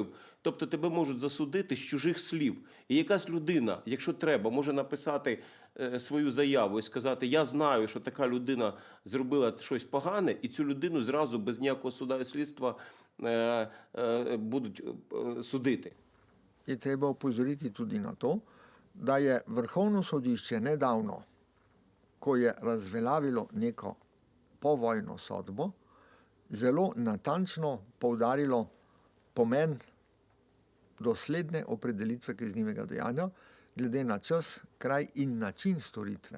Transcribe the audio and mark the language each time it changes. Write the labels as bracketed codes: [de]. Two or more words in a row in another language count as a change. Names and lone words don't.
[uk] Тобто тебе можуть засудити з чужих слів. І якась людина, якщо треба, може написати свою заяву і сказати, я знаю, що така людина зробила щось погане, і цю людину зразу без ніякого суда і слідства будуть судити. [sl] Je treba opozoriti tudi na to, da je Vrhovno sodišče nedavno, ko je razveljavilo neko povojno sodbo, zelo natančno poudarilo pomen dosledne opredelitve kaznivega dejanja glede na čas, kraj in način storitve.